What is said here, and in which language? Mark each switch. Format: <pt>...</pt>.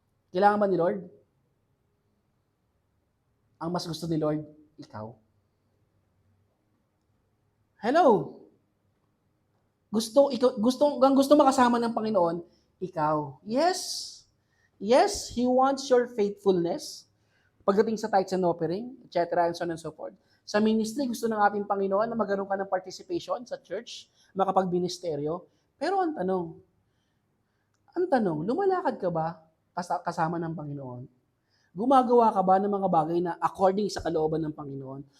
<tl>Kailangan ba ni Lord? Ang mas gusto ni Lord, ikaw. Hello? Gusto makasama ng Panginoon, ikaw.</tl> <en>Yes. Yes, He wants your faithfulness.</en> <tl>Pagdating sa</tl> <en>tithes and offering, etc. and so on and so forth.</en> <tl>Sa ministry, gusto ng ating Panginoon na magkaroon ka ng participation sa church, makapag-ministeryo. Pero ang tanong, lumalakad ka ba kasama ng Panginoon? Gumagawa ka ba ng mga bagay na according sa kalooban ng Panginoon?</tl>